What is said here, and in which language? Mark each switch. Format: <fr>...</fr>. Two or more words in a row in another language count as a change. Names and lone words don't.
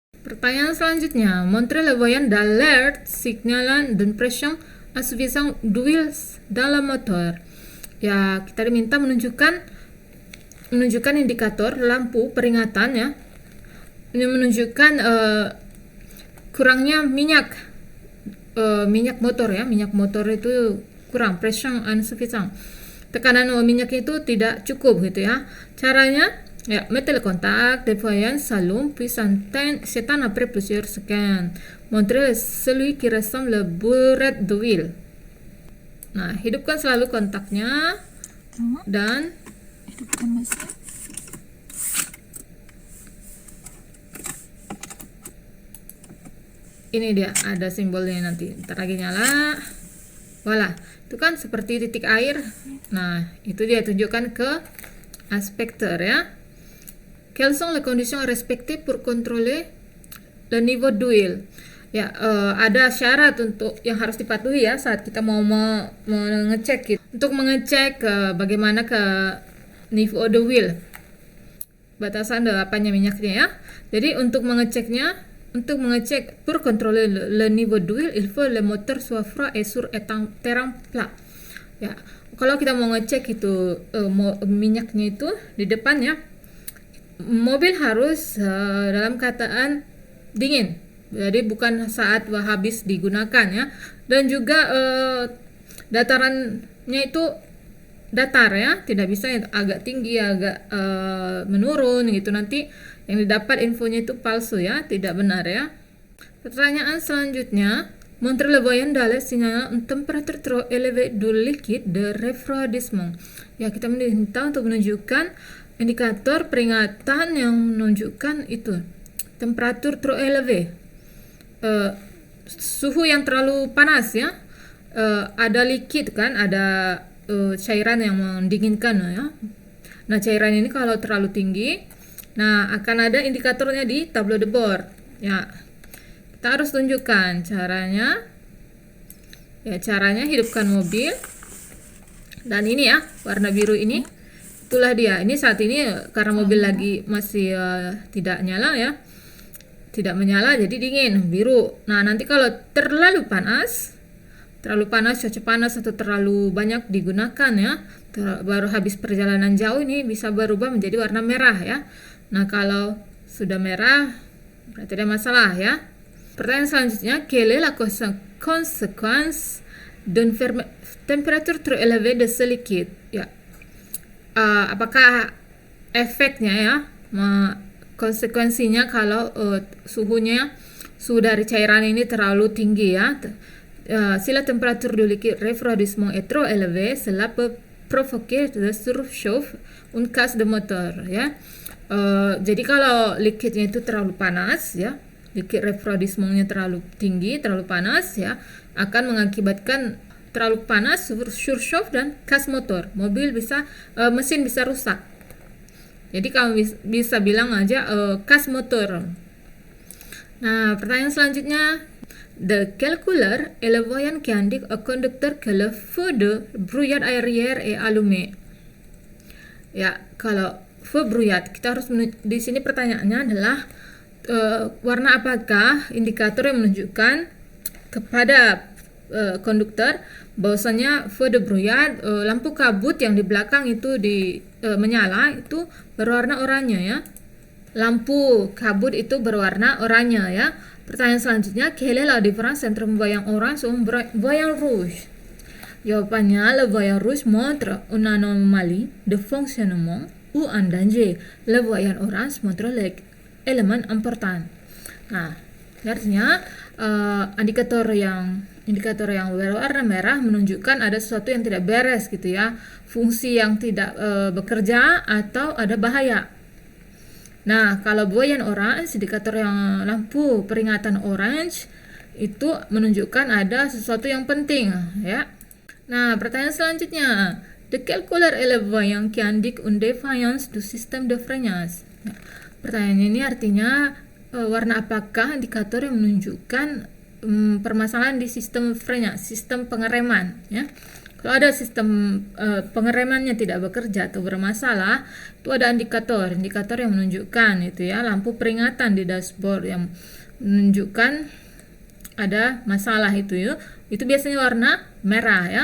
<id>Pertanyaan selanjutnya,</id> <fr>montre le voyant d'alerte signalant d'une pression insuffisante d'huile</fr> <id>dalam motor. Ya, kita diminta menunjukkan indikator lampu peringatan ya. Ini menunjukkan kurangnya minyak motor ya. Minyak motor itu kurang, pression insuffisant. Tekanan minyaknya itu tidak cukup gitu ya. Caranya ya,</id> <fr>mettez le contact des voyants s'allume puis s'éteint après plusieurs secondes. Montrez celui qui ressemble le burette d'huile.</fr> <id>Nah, hidupkan selalu kontaknya dan Hidupkan mesin. ini dia ada simbolnya, nanti ntar lagi nyala. Voila, itu kan seperti titik air. Nah, itu dia tunjukkan ke inspecteur ya.</id> <fr>Quelles sont les conditions à respecter pour contrôler le niveau d'huile?</fr> <id>Ya, ada syarat untuk yang harus dipatuhi ya saat kita mau mengecek gitu. Untuk mengecek bagaimana ke</id> <fr>niveau d'huile,</fr> <id>batasan apanya minyaknya ya. Jadi untuk mengecek</id> <fr>pour contrôler le niveau d'huile, il faut le moteur soit froid et sur terrain plat.</fr> <id>Ya, kalau kita mau ngecek itu minyaknya itu di depan ya, mobil harus dalam keadaan dingin, jadi bukan saat habis digunakan ya. Dan juga datarannya itu datar ya, tidak bisa agak tinggi agak menurun gitu, nanti yang didapat infonya itu palsu ya, tidak benar ya. Pertanyaan selanjutnya,</id> <fr>montre le voyant d'alerte signalant une température trop élevée du liquide de refroidissement.</fr> <id>Ya, kita diminta untuk menunjukkan indikator peringatan yang menunjukkan itu temperatur</id> <fr>trop élevé,</fr> <id>suhu yang terlalu panas ya. Ada liquid kan, ada cairan yang mendinginkan ya. Nah, cairan ini kalau terlalu tinggi, nah akan ada indikatornya di</id> <fr>tableau de bord</fr> <id>ya. Kita harus tunjukkan caranya ya. Caranya hidupkan mobil, dan ini ya warna biru ini, itulah dia. Ini saat ini karena mobil lagi masih tidak nyala ya, tidak menyala, jadi dingin biru. Nah, nanti kalau terlalu panas, cuaca panas atau terlalu banyak digunakan ya, baru habis perjalanan jauh, ini bisa berubah menjadi warna merah ya. Nah, kalau sudah merah berarti ada masalah ya. Pertanyaan selanjutnya,</id> <fr>quelle est la conséquence d'une température trop élevée de ce liquide?</fr> <id>Ya, apakah efeknya ya, konsekuensinya kalau suhu dari cairan ini terlalu tinggi ya.</id> <fr>Si la température du liquide refroidissement est trop élevée, cela peut provoquer de surchauffe, une casse de moteur ya.</fr> <id>Jadi kalau liquidnya itu terlalu panas ya,</id> <fr>liquid refroidissementnya</fr> <id>terlalu tinggi, terlalu panas ya, akan mengakibatkan terlalu panas, surchauffe dan casse motor. Mesin bisa rusak. Jadi kamu bisa bilang aja casse motor. Nah, pertanyaan selanjutnya,</id> <fr>de quelle couleur est le voyant qui indique au conducteur que le feu de brouillard arrière est allumé?</fr> <id>Ya, kalau</id> <fr>feu brouillard,</fr> <id>kita harus di sini pertanyaannya adalah warna apakah indikator yang menunjukkan kepada konduktor bahwasanya</id> <fr>feu de brouillard,</fr> <id>lampu kabut yang di belakang itu menyala, itu berwarna oranye ya. Lampu kabut itu berwarna oranye ya. Pertanyaan selanjutnya,</id> <fr>quelle est la différence entre un voyant orange et un voyant rouge? Jawabannya, le voyant rouge montre une anomalie de fonctionnement ou un danger. Le voyant orange montre l'élément important.</fr> <id>Nah, artinya indikator yang berwarna merah menunjukkan ada sesuatu yang tidak beres gitu ya, fungsi yang tidak bekerja atau ada bahaya. Nah, kalau</id> <fr>voyant orange,</fr> <id>indikator yang lampu peringatan orange itu menunjukkan ada sesuatu yang penting ya. Nah, pertanyaan selanjutnya,</id> <fr>de quelle couleur est le voyant qui indique une défaillance du système de freinage?</fr> <id>Nah, pertanyaan ini artinya warna apakah indikator yang menunjukkan permasalahan di sistem frenya, sistem pengereman ya. Kalau ada sistem pengeremannya tidak bekerja atau bermasalah, itu ada indikator yang menunjukkan itu ya, lampu peringatan di dashboard yang menunjukkan ada masalah itu biasanya warna merah ya.</id>